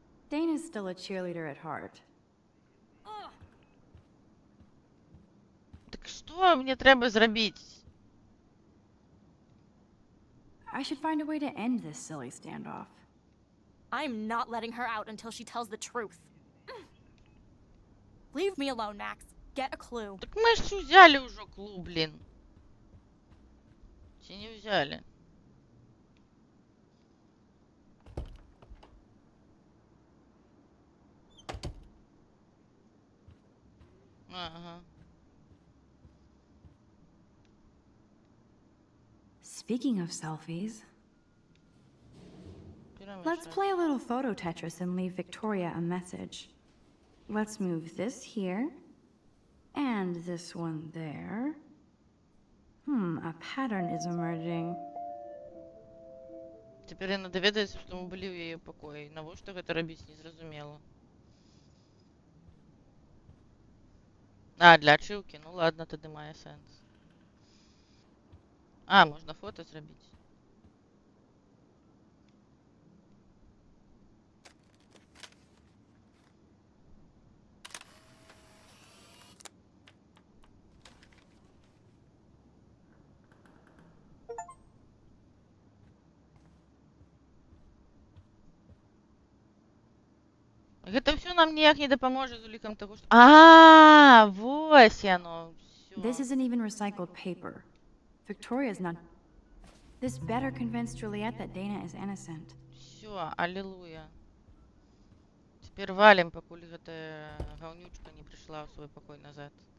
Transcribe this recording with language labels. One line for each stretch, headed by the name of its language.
English: Dana's still a cheerleader at heart.
Belarusian: Так што мне трэба зрабіць?
English: I should find a way to end this silly standoff. I'm not letting her out until she tells the truth. Leave me alone, Max. Get a clue.
Belarusian: Так мы ж узялі ўжо клуб, блин. Ці не ўзялі? Ага.
English: Speaking of selfies,
Russian: Берем
English: let's
Russian: еще.
English: play a little photo Tetris and leave Victoria a message. Let's move this here, and this one there. A pattern is emerging.
Belarusian: Тепер яна даведаецца, што мы былі ў яе пакоі. Навошта гэта рабіць, незразумела. А, для ачыўкі?
Russian: Ну ладно,
Belarusian: тады мае сэнс. А, можна фота зрабіць. Гэта ўсё нам ніяк не дапаможа з улікам таго, што... Вось яно.
English: This isn't even recycled paper. Victoria's not. This better convince Juliet that Dana is innocent.
Russian: Всё, аллилуйя.
Belarusian: Цяпер валім, пакуль гэтая гаўнючка не прыйшла ў свой пакой назад.